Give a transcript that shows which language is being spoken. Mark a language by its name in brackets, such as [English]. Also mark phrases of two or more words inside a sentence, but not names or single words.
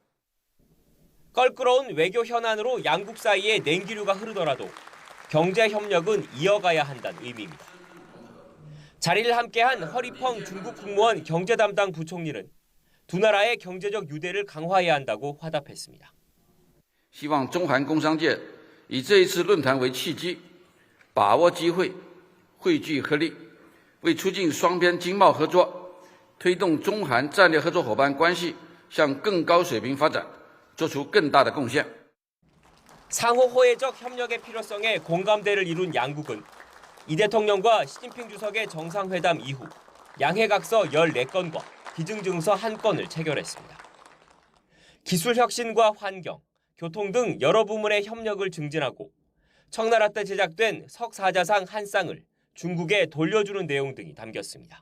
[Korean] 껄끄러운 외교 현안으로 양국 사이에 냉기류가 흐르더라도 경제 협력은 이어가야 한다는 의미입니다. 자리를 함께한 허리펑 중국 국무원 경제 담당 부총리는 두 나라의 경제적 유대를 강화해야 한다고 화답했습니다. [Chinese] 希望中韩工商界以这一次论坛为契机，把握机会，汇聚合力，为促进双边经贸合作，推动中韩战略合作伙伴关系向更高水平发展，做出更大的贡献。 [Korean] 상호 호혜적 협력의 필요성에 공감대를 이룬 양국은 이 대통령과 시진핑 주석의 정상회담 이후 양해각서 14건과 비증증서 1건을 체결했습니다. 기술 혁신과 환경, 교통 등 여러 부문의 협력을 증진하고 청나라 때 제작된 석사자상 한 쌍을 중국에 돌려주는 내용 등이 담겼습니다.